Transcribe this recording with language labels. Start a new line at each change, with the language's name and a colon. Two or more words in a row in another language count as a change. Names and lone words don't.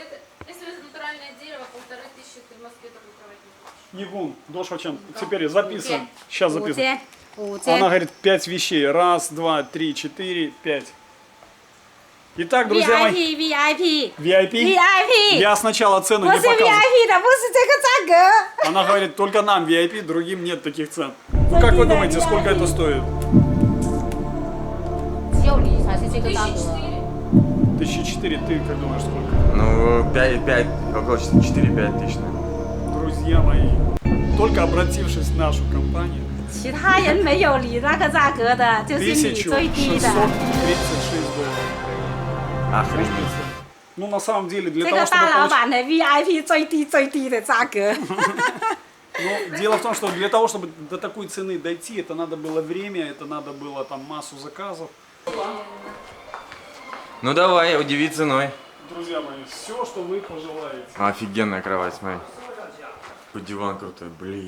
Russian: Если это натуральное дерево, 1500, ты в Москве такой кровать не купишь. Нигун, дошвачан. Теперь записываем. Сейчас записываем. Она говорит 5 вещей. 1, 2, 3, 4, 5. Итак, друзья мои. VIP VIP? Я сначала цену не показывал.
Chinese: 的，不是这个价格。
Russian: Она говорит, только нам VIP, другим нет таких цен. Ну как вы думаете, сколько это стоит?
Chinese: 只有你才是这个价格。
Russian: 1004, ты как думаешь, сколько? Ну, 5, около 4-5 тысяч. Друзья мои, только обратившись в нашу компанию,
Chinese: 其他人没有你那个价格的，就是你最低 1636 的。
Russian: долларов. Охренеть. Ну на самом деле для
Chinese: 这
Russian: того,
Chinese: 个
Russian: чтобы
Chinese: 大老
Russian: получить...
Chinese: 板的 VIP 最低的价格。
Russian: Но дело в том, что для того, чтобы до такой цены дойти, это надо было время, это надо было там массу заказов. Ну давай, удиви ценой. Друзья мои, все, что вы пожелаете. Офигенная кровать, смотри. Какой диван крутой, блин.